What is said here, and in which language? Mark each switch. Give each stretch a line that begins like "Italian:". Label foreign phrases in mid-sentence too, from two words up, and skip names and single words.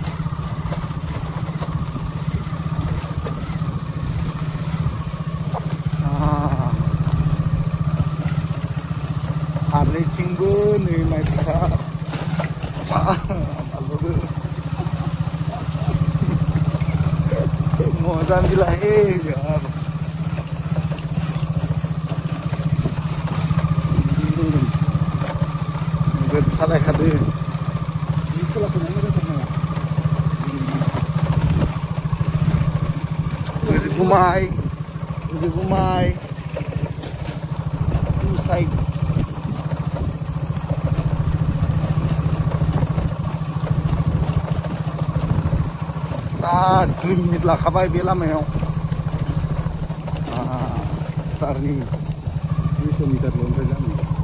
Bodo: फारनैथिंबो नै नायफा
Hindi: मजा मिला है यार।
Bodo: नोगोद सालायखादो। Guzigumay two side. दा 2 मिनिट लाखाबाय बे लामायाव। टार्निं 200 मिटारल' ओमफ्राय लामा।